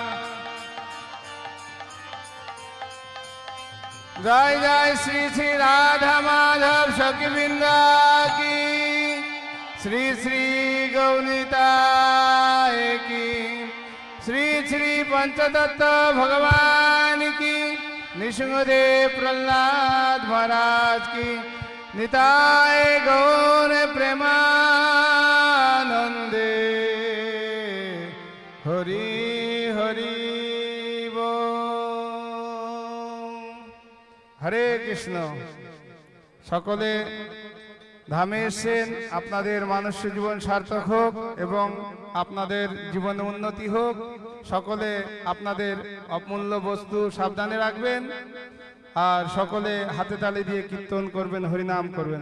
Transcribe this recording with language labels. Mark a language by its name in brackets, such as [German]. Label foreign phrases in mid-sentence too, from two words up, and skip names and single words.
[Bangla] জয় জয় শ্রী শ্রী রাধা মাধব সখী বৃন্দা কি, শ্রী শ্রী গৌরনিতাই কি, শ্রী শ্রী পঞ্চতত্ত্ব ভগবান কি, নৃসিংহদেব প্রহ্লাদ মহারাজ কি. নিতাই গৌর প্রেমানন্দে, হরি হরি বোল. Hare Krishna. সকলে ধামে এসেছেন, আপনাদের মানসিক জীবন সার্থক হোক এবং আপনাদের জীবনে উন্নতি হোক। সকলে আপনাদের অমূল্য বস্তু সাবধানে রাখবেন আর সকলে হাতে তালি দিয়ে কীর্তন করবেন, হরিনাম করবেন।